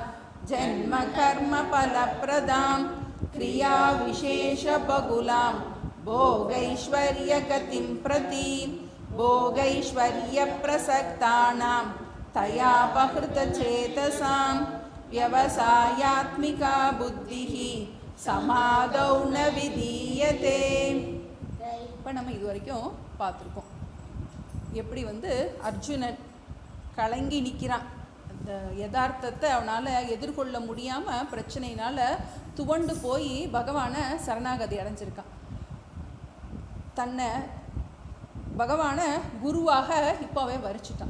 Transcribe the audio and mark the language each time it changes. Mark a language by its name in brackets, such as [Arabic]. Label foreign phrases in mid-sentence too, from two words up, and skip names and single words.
[Sanskrit] जन्मकर्मफलप्रदां क्रियाविशेषबहुलां भोगैश्वर्यगतिं प्रति भोगैश्वर्यप्रसक्तानां तयापहृतचेतसां व्यवसायात्मिका बुद्धिः समादौ न विधीयते. [Tamil] இப்போ நம்ம இது வரைக்கும் பார்த்துருக்கோம் எப்படி அர்ஜுனன் கலங்கி நிற்கிறான். இந்த யதார்த்தத்தை அவனால் எதிர்கொள்ள முடியாமல் பிரச்சனையினால் துவண்டு போய் பகவானை சரணாகதி அடைஞ்சிருக்கான். தன்னை பகவானை குருவாக இப்போவே வரிச்சிட்டான்.